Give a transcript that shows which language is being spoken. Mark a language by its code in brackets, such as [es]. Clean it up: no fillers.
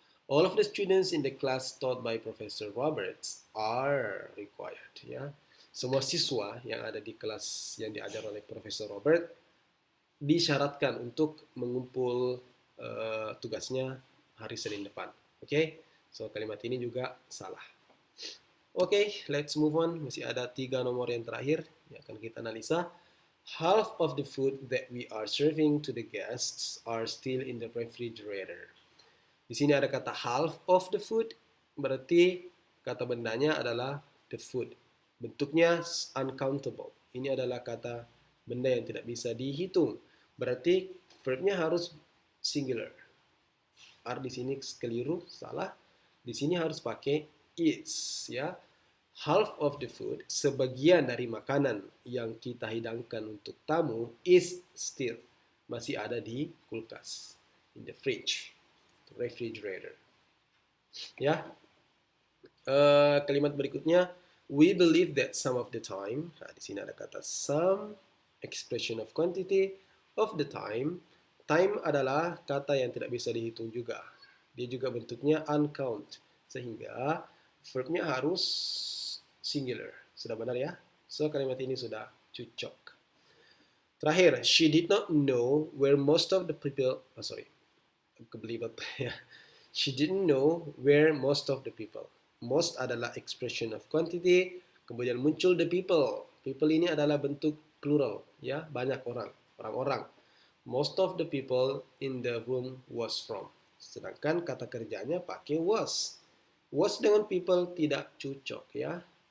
[en] All of the students in the class taught by Professor Roberts are required. [id] Ya, semua siswa yang ada di kelas yang diajar oleh Profesor Robert disyaratkan untuk mengumpul tugasnya hari Senin depan. Oke, so kalimat ini juga salah. Oke, [en] let's move on. [id] Masih ada 3 nomor yang terakhir yang akan kita analisa. [en] Half of the food that we are serving to the guests are still in the refrigerator. [id] Di sini ada kata half of the food, berarti kata bendanya adalah the food. Bentuknya uncountable. Ini adalah kata benda yang tidak bisa dihitung. Berarti verbnya harus singular. Are di sini keliru, salah. Di sini harus pakai is, ya. Half of the food, sebagian dari makanan yang kita hidangkan untuk tamu is still, masih ada di kulkas, in the fridge. Refrigerator. Ya. Kalimat berikutnya, [en] we believe that some of the time. [id] Nah, di sini ada kata some, expression of quantity, of the time. Time adalah kata yang tidak bisa dihitung juga. Dia juga bentuknya uncount. Sehingga verbnya harus singular. Sudah benar ya? So kalimat ini sudah cocok. [en] Terakhir, she did not know where most of the people. [id] Kebelibet ya. [en] She didn't know where most of the people. [id] Most adalah expression of quantity, kemudian muncul the people. People ini adalah bentuk plural, ya, banyak orang, orang-orang. [en] Most of the people in the room was from. [id] Sedangkan kata kerjanya pakai was. Was dengan people tidak cocok, ya.